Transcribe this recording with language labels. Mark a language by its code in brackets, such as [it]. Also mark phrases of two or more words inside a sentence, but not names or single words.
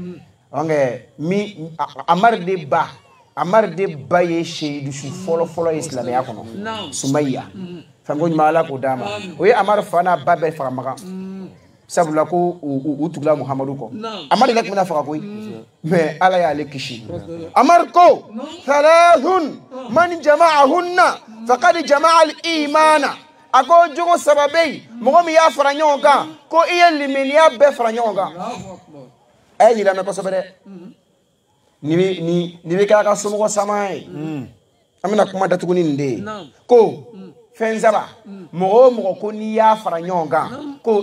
[bm] Ammar de ba ye seyidu su fɔlɔ ye silamɛya kɔnɔ Sumayya fɛn ko ɲuman ala k'o d'a ma o ye Ammar fa n'a ba bɛɛ faga makan sabula ko u tugula Muhamadu kɔ Ammar de tun bɛna faga koyi mais ala y'ale kisi Ammar ko [ar] ثلاث من جمعهن فقد جمع الإيمان [bm] a ko jogo saba bɛ yen mɔgɔ min y'a fara ɲɔgɔn kan ko i ye limaniya bɛɛ fara ɲɔgɔn kan a ye yira mɛn kosɛbɛ dɛ ni bɛ kɛra ka somɔgɔ sama ye an bɛna kuma datugu ni nin de ye ko fɛn saba mɔgɔ o mɔgɔ ko n'i y'a fara ɲɔgɔn kan ko